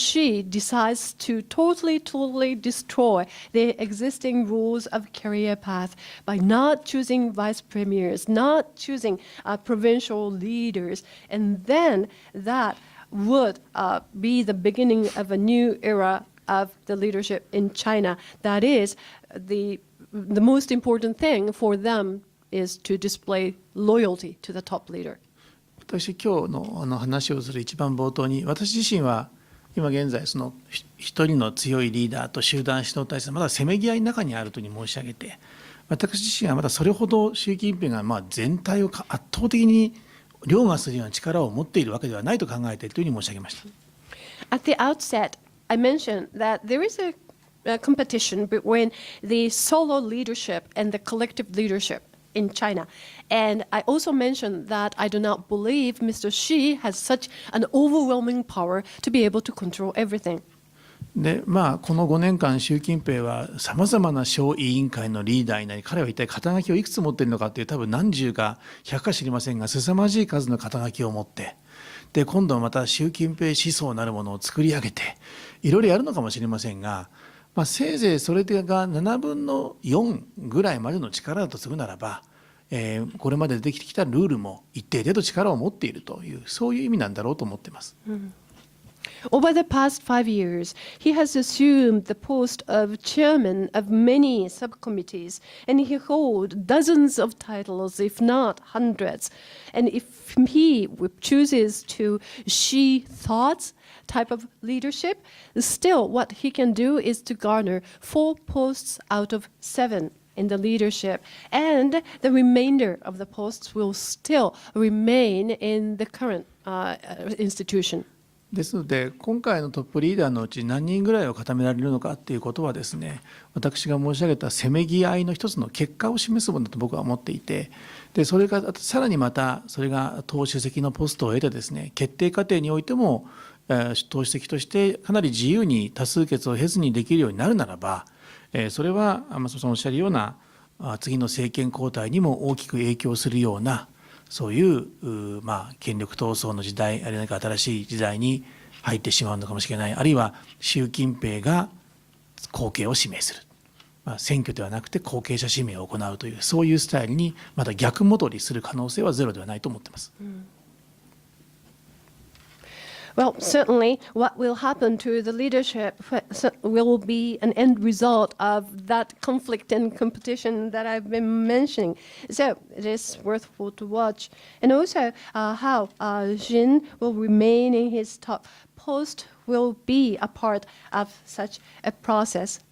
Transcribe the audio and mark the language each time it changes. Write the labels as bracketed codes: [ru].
[en] Xi decides to totally destroy the existing rules of career path by not choosing vice premiers, not choosing provincial leaders, and then that would be the beginning of a new era of the leadership in China. That is, the most important thing for them is to display loyalty to the top leader. [ja] 私今日の話をする一番冒頭に、私自身は今現在その一人の強いリーダーと集団指導体制まだせめぎ合いの中にあるというふうに申し上げて、私自身はまだそれほど習近平が全体を圧倒的に凌駕するような力を持っているわけではないと考えているというふうに申し上げました。 [en] At the outset, I mentioned that there is a competition between the solo leadership and the collective leadership in China. And I also mentioned that I do not believe Mr. Xi has such an overwhelming power to be able to control everything. [ja] でこの5年間、習近平はさまざまな小委員会のリーダーになり、彼は一体肩書きをいくつ持っているのかという、多分何十か100か知りませんが、凄まじい数の肩書きを持って、で今度はまた習近平思想なるものを作り上げて、いろいろやるのかもしれませんが、せいぜいそれが7分の4ぐらいまでの力だとするならば、これまでできてきたルールも一定程度力を持っているという、そういう意味なんだろうと思っています。 [en] Over the past 5 years, he has assumed the post of chairman of many subcommittees, and he holds dozens of titles, if not hundreds. And if he chooses to Xi thoughts type of leadership, still what he can do is to garner 4 posts out of 7 in the leadership, and the remainder of the posts will still remain in the current institution. [ja] ですので、今回のトップリーダーのうち何人ぐらいを固められるのかということはですね、私が申し上げたせめぎ合いの一つの結果を示すものだと僕は思っていて、でそれがさらにまたそれが党主席のポストを得てですね、決定過程においても党主席としてかなり自由に多数決を経ずにできるようになるならば、それはそのおっしゃるような次の政権交代にも大きく影響するような、そういう権力闘争の時代、あるいは何か新しい時代に入ってしまうのかもしれない、あるいは習近平が後継を指名する、選挙ではなくて後継者指名を行うという、そういうスタイルにまた逆戻りする可能性はゼロではないと思っています。 [en] Well, certainly what will happen to the leadership will be an end result of that conflict and competition that I've been mentioning. So it is worthwhile to watch. And also how Shin will remain in his top post will be a part of such a process.